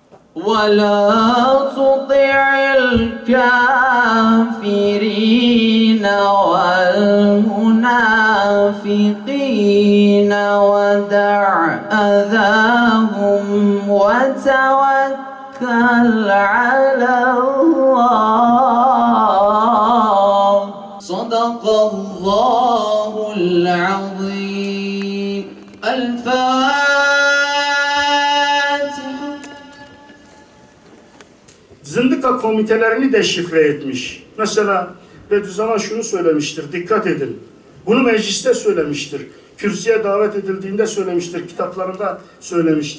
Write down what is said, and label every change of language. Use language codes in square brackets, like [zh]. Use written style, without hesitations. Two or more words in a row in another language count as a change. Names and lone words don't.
[ar] ولا تطع الكافرين والمنافقين ودع أذاهم وتوكل على الله صدق الله العظيم الفاتحة. [tr] Zındıka komitelerini de şifre etmiş. Mesela Bediüzzaman şunu söylemiştir, dikkat edin. Bunu mecliste söylemiştir. Kürsüye davet edildiğinde söylemiştir, kitaplarında söylemiştir.